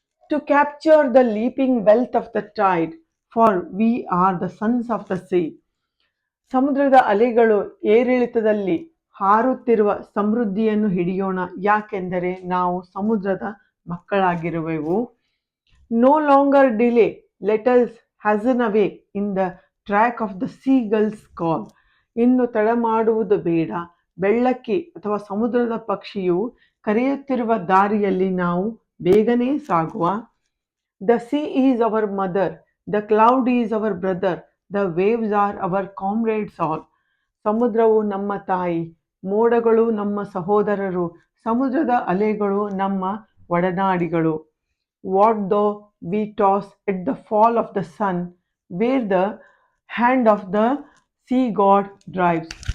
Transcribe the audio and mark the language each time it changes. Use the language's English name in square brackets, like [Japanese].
[English] To capture the leaping wealth of the tide, for we are the sons of the sea. [Kannada] ಸಮುದ್ರದ ಅಲೆಗಳು ಏರಿಳಿತದಲ್ಲಿ ಹಾರುತ್ತಿರುವ ಸಮೃದ್ಧಿಯನ್ನು ಹಿಡಿಯೋಣ, ಯಾಕೆಂದರೆ ನಾವು ಸಮುದ್ರದ ಮಕ್ಕಳಾಗಿರುವೆವು. [English] No longer delay, let us hasten away in the track of the seagull's call. [Kannada] ಇನ್ನು ತಡ ಮಾಡುವುದು ಬೇಡ, ಬೆಳ್ಳಕ್ಕಿ ಅಥವಾ ಸಮುದ್ರದ ಪಕ್ಷಿಯು ಕರೆಯುತ್ತಿರುವ ದಾರಿಯಲ್ಲಿ ನಾವು ಬೇಗನೆ ಸಾಗುವ. [English] The sea is our mother, the cloud is our brother, the waves are our comrades all. [Kannada] ಸಮುದ್ರವು ನಮ್ಮ ತಾಯಿ, ಮೋಡಗಳು ನಮ್ಮ ಸಹೋದರರು, ಸಮುದ್ರದ ಅಲೆಗಳು ನಮ್ಮ ಒಡನಾಡಿಗಳು. [English] What though we toss at the fall of the sun, where the hand of the sea god drives.